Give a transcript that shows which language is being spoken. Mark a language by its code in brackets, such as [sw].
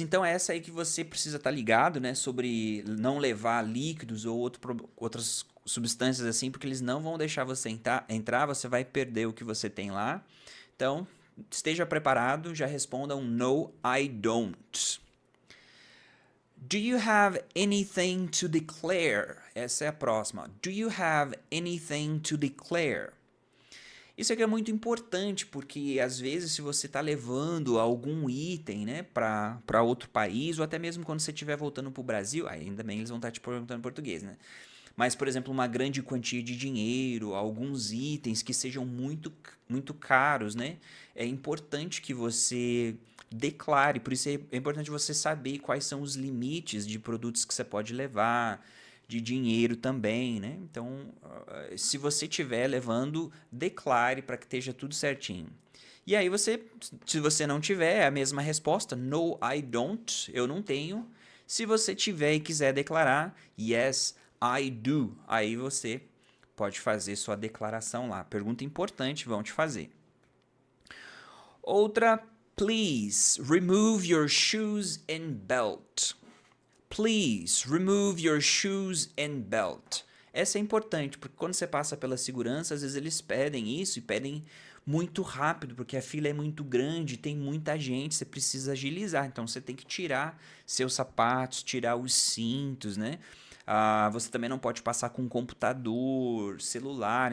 [pt] Então é essa aí que você precisa estar ligado, né? Sobre não levar líquidos ou outras substâncias assim, porque eles não vão deixar você entrar, você vai perder o que você tem lá. Então, esteja preparado, já responda um [en] no, I don't. Do you have anything to declare? [pt] Essa é a próxima. [en] Do you have anything to declare? [pt] Isso aqui é muito importante, porque às vezes se você está levando algum item, né, para outro país, ou até mesmo quando você estiver voltando para o Brasil, ainda bem eles vão estar te perguntando em português, né? Mas, por exemplo, uma grande quantia de dinheiro, alguns itens que sejam muito caros, né? É importante que você declare, por isso é importante você saber quais são os limites de produtos que você pode levar, de dinheiro também, né? Então, se você estiver levando, declare para que esteja tudo certinho. E aí se você não tiver, é a mesma resposta, [en] no, I don't, [pt] eu não tenho. Se você tiver e quiser declarar, [en] yes, I do, [pt] aí você pode fazer sua declaração lá. Pergunta importante, vão te fazer. Outra, [en] please remove your shoes and belt. Please remove your shoes and belt. [pt] Essa é importante, porque quando você passa pela segurança, às vezes eles pedem isso e pedem muito rápido, porque a fila é muito grande, tem muita gente, você precisa agilizar. Então você tem que tirar seus sapatos, tirar os cintos, né? Você também não pode passar com computador, celular.